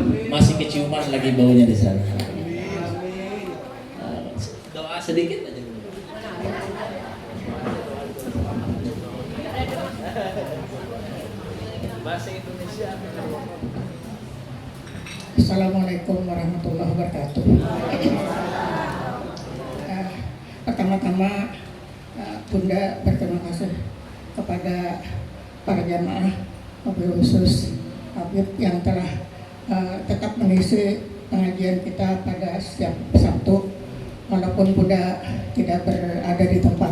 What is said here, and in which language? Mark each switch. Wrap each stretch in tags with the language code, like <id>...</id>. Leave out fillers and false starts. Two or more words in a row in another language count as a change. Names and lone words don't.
<id>Masih keciuman lagi baunya di sana. Doa sedikit aja. Bahasa Indonesia.</id> <ar>السلام عليكم ورحمة الله وبركاته.</ar> <id>Pertama-tama Bunda berterima kasih kepada para jamaah,</id> <ar>وبالخصوص</ar> <id>Habib yang telah tetap mengisi pengajian kita pada setiap Sabtu walaupun Bunda tidak berada di tempat.</id>